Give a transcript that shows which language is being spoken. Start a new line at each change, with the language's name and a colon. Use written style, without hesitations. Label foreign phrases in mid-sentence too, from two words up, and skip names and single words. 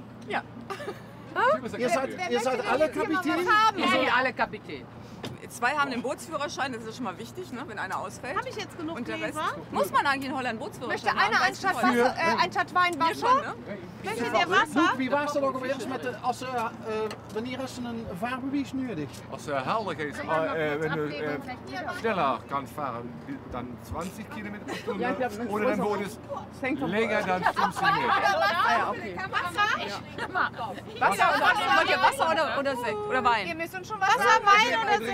German: ihr seid alle Kapitän? Wir sind alle Kapitän. Zwei haben den Bootsführerschein, das ist schon mal wichtig, ne, wenn einer ausfällt. Habe ich jetzt genug Und der Rest, Gläser? muss man eigentlich in Holland Möchte Bootsführerschein einer haben? ein Stadt Wasser, ein Stadt Wein Wir schon, Wasser? ne? Möchtet ihr Wasser?
Dutch: Wie was dat ook alweer eens met de, wanneer is er een vaarbewijs nodig? Als helder is,
German: wenn du schneller kannst fahren, dann 20 Kilometer pro Stunde. Oder dann wurde es länger, dann 15 Meter. Wollt ihr Wasser oder Sekt oder Ihr Wein? müsst uns schon Wasser, Wein oder Trink